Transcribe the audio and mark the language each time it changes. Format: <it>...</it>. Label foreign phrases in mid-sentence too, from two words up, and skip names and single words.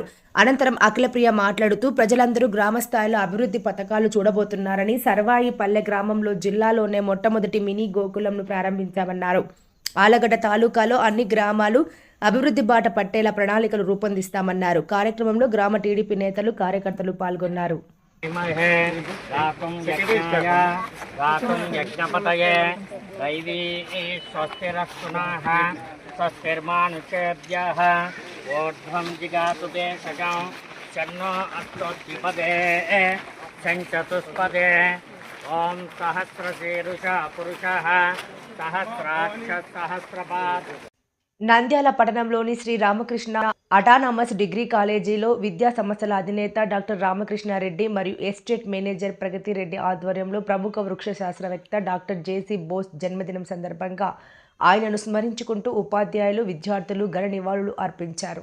<te>అనంతరం అఖిలప్రియ మాట్లాడుతూ ప్రజలందరూ గ్రామస్థాయిలో అభివృద్ధి పథకాలు చూడబోతున్నారని, సర్వాయిపల్లె గ్రామంలో జిల్లాలోనే మొట్టమొదటి మినీ గోకులంను ప్రారంభించామన్నారు. ఆలగడ్డ తాలూకాలో అన్ని గ్రామాలు అభివృద్ధి బాట పట్టేలా ప్రణాళికలు రూపొందిస్తామన్నారు. కార్యక్రమంలో గ్రామ టీడీపీ నేతలు, కార్యకర్తలు పాల్గొన్నారు.</te> <sa>महे राकुं यज्ञाय राकुं यज्ञपतये दैवी स्वस्तिरस्तुनः स्वस्तिर्मानुषेभ्यः ऊर्ध्वं जिगातु देशजं शन्नो अस्तोद्विपदे शञ्चतुष्पदे ॐ सहस्रशीरुषः पुरुषः सहस्राक्ष सहस्रपात्</sa> <te>నంద్యాల పట్టణంలోని శ్రీ రామకృష్ణ అటానమస్ డిగ్రీ కాలేజీలో విద్యా సంస్థల అధినేత డాక్టర్ రామకృష్ణారెడ్డి మరియు</te> <en>estate manager</en> <te>ప్రగతి రెడ్డి ఆధ్వర్యంలో ప్రముఖ వృక్ష శాస్త్రవేత్త డాక్టర్ జేసీ బోస్ జన్మదినం సందర్భంగా ఆయనను స్మరించుకుంటూ ఉపాధ్యాయులు విద్యార్థులు ఘన నివాళులు అర్పించారు.</te>